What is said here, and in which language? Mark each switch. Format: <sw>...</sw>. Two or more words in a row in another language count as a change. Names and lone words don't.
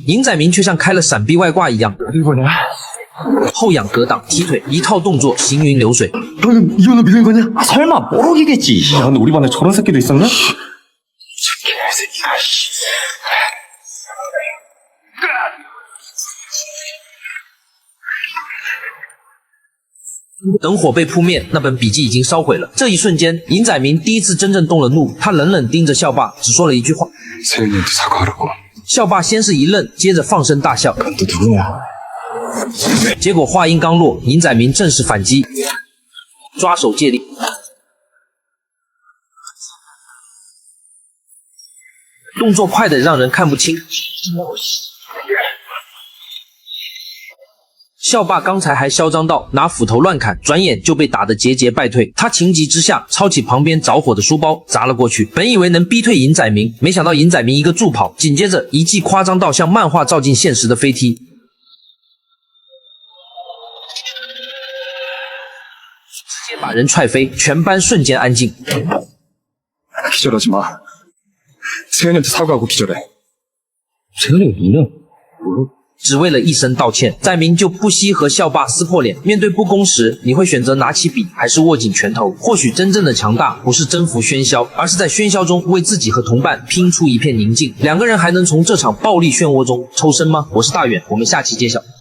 <zh>尹载明却像开了闪避外挂一样，</zh> <ko>어딜 보냐?</ko> <zh>后仰格挡踢腿，一套动作行云流水。</zh> <ko>방금 이현우 믿는 거냐? 아, 설마 모르겠지. 야, 근데 우리 반에 저런 새끼도 있었냐? 개새끼가.</ko> <zh>等火被扑灭，那本笔记已经烧毁了。这一瞬间，尹载明第一次真正动了怒，他冷冷盯着校霸，只说了一句话。</zh> <ko>세윤이한테 사과하라고.</ko> <zh>校霸先是一愣，接着放声大笑。</zh> <ko>또 누구냐?</ko> <zh>结果话音刚落，尹载明正式反击，抓手借力。动作快得让人看不清。校霸刚才还嚣张到拿斧头乱砍，转眼就被打得节节败退。他情急之下抄起旁边着火的书包砸了过去，本以为能逼退尹载明，没想到尹载明一个助跑，紧接着一记夸张到像漫画照进现实的飞踢，直接把人踹飞，全班瞬间安静。</zh> <ko>기절하지 마. 세현이한테 사과하고 기절해. 세현이가 누구냐?</ko> <zh>只为了一声道歉，载明就不惜和校霸撕破脸。面对不公时，你会选择拿起笔，还是握紧拳头？或许真正的强大不是征服喧嚣，而是在喧嚣中为自己和同伴拼出一片宁静。两个人还能从这场暴力漩涡中抽身吗？我是大远，我们下期揭晓。</zh>